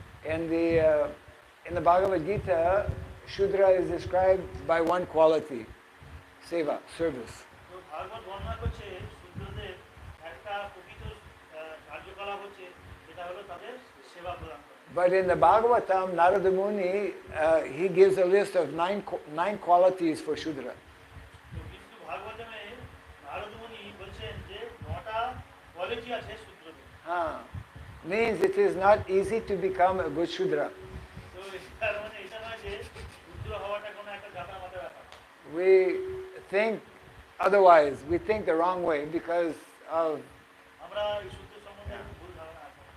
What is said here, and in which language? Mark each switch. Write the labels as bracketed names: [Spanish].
[English] In the Bhagavad Gita, Shudra is described by one quality, seva, service. [Bangla] তো ভাগবত বর্ণনা করছে শূদ্রদের একটা প্রকৃত কার্যকলাপ হচ্ছে যেটা হলো তাদের সেবা প্রদান করা। [English] But in the Bhagavatam, Narada Muni, he gives a list of nine qualities for Shudra. [Bangla] তো কিন্তু ভাগবতমে নারদ মুনি বলছেন যে 9টা কোয়ালিটি আছে শূদ্রদের। [English] Means it is not easy to become a good Shudra. [Bangla] তো এটার মানে এটা নয় যে শূদ্র হওয়াটা কোনো একটা জাতা মাথার ব্যাপার। [English] We think otherwise. We think the wrong way because of. [Bangla] আমরা এই শূদ্র সম্বন্ধে ভুল ধারণা আছে।